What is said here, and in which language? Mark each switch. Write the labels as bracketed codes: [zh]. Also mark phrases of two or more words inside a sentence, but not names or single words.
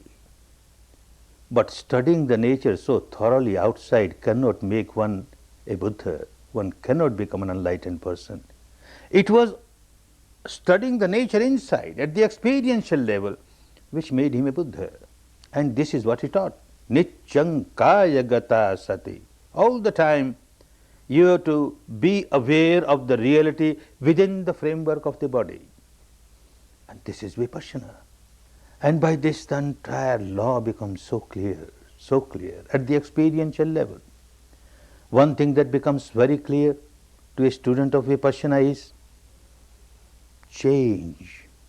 [en] But studying the nature so thoroughly outside cannot make one a Buddha. One cannot become an enlightened person. It was studying the nature inside, at the experiential level, which made him a Buddha. And this is what he taught. [pi] Nityang kaya gata sati. [en] All the time you have to be aware of the reality within the framework of the body. And this is Vipassana. And by this the entire law becomes so clear at the experiential level. One thing that becomes very clear to a student of Vipassana is change.